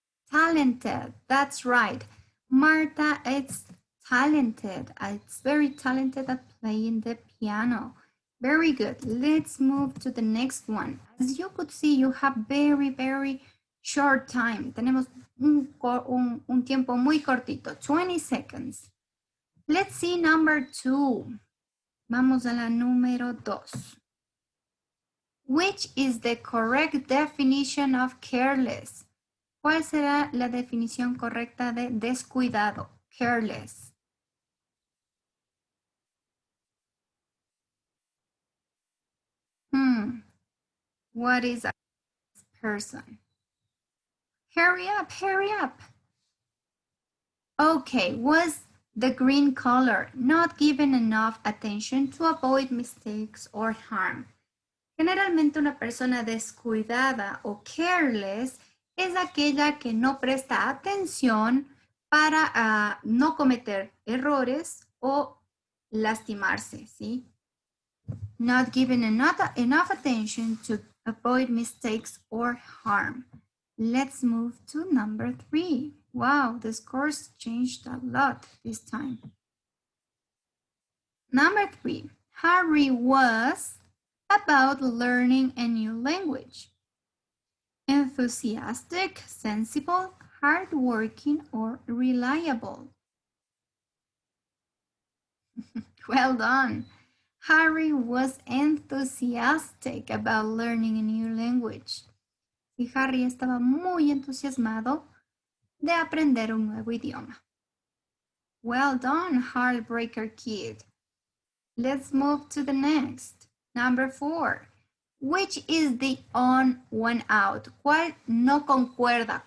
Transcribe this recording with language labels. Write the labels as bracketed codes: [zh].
[en] Talented, that's right. Marta is talented. It's very talented at playing the piano. Very good. Let's move to the next one. As you could see, you have very short time. [es] Tenemos un tiempo muy cortito, [en] 20 seconds. Let's see number 2. [es] Vamos a la número 2. [en] Which is the correct definition of careless? [es] ¿Cuál será la definición correcta de descuidado? [en] Careless. What is a person? Hurry up, hurry up. Okay, was the green color not given enough attention to avoid mistakes or harm? [es] Generalmente una persona descuidada o careless es aquella que no presta atención para no cometer errores o lastimarse, ¿sí? [en] Not given enough attention to avoid mistakes or harm. Let's move to number 3. Wow, the scores changed a lot this time. Number 3, Harry was about learning a new language. Enthusiastic, sensible, hardworking, or reliable? Well done. Harry was enthusiastic about learning a new language. [es] Y Harry estaba muy entusiasmado de aprender un nuevo idioma. [en] Well done, Heartbreaker Kid. Let's move to the next. Number 4. Which is the on, one out? [es] ¿Cuál no concuerda?